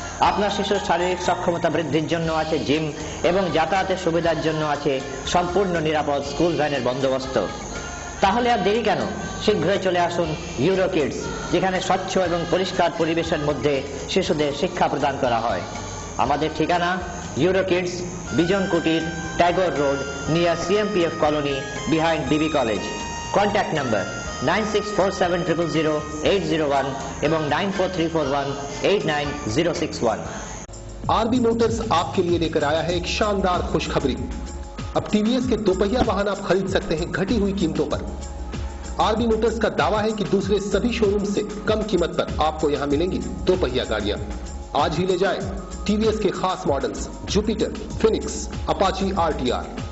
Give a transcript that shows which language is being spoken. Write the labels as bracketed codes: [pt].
[bn] আপনার শিশুর শারীরিক সক্ষমতা বৃদ্ধির জন্য আছে জিম এবং যাতায়াতের সুবিধার জন্য আছে সম্পূর্ণ নিরাপদ স্কুল ভ্যানের বন্দোবস্ত। তাহলে আর দেরি কেন? শীঘ্রই চলে আসুন ইউরো কিডস, যেখানে স্বচ্ছ এবং পরিষ্কার পরিবেশের মধ্যে শিশুদের শিক্ষা প্রদান করা হয়। আমাদের ঠিকানা ইউরো কিডস, বিজন কুটির, Tagore road, [en] near CMPF colony behind BB College. Contact number 9647000801 [bn] এবং [en] 9434189061। [hi] आरबी मोटर्स आपके लिए लेकर आया है एक शानदार खुशखबरी। अब टीवीएस के दोपहिया वाहन आप खरीद सकते हैं घटी हुई कीमतों पर। आरबी मोटर्स का दावा है कि दूसरे सभी शोरूम से कम कीमत पर आपको यहां मिलेंगी दोपहिया गाड़ियां। आज ही ले जाएं टीवीएस के खास models Jupiter, Phoenix, Apache RTR।